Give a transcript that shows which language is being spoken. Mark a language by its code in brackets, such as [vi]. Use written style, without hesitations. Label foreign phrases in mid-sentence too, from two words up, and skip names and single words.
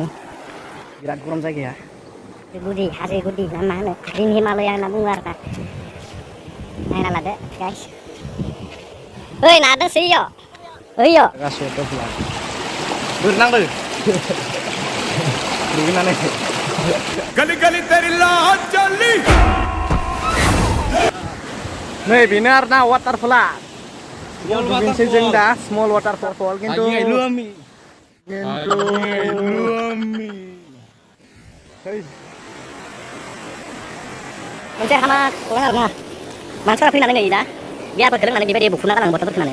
[brx] बिराद गरम जायगाया गुदि हाजो गुदि ना मा होनो ग्रिन हिमालया होनना बुङो आरोना नायना लादो गाइस ओइ ना दंसै इयाव ओइयो गासिबो दफला गुरनांदो दुगैनानै [hi] गली गली तेरी लाहौर चली [brx] नै बेनो आरोना वाटारफला दुगैनोसै जों दा [en] small waterfall [brx] खिन्थु मोनसे हामा खौरां आरोना मानसिफोरा फैनानै नै दा बियारफोरखौ लोंनानै बेबायदि बुखुना गालाङो बथलफोर होनानै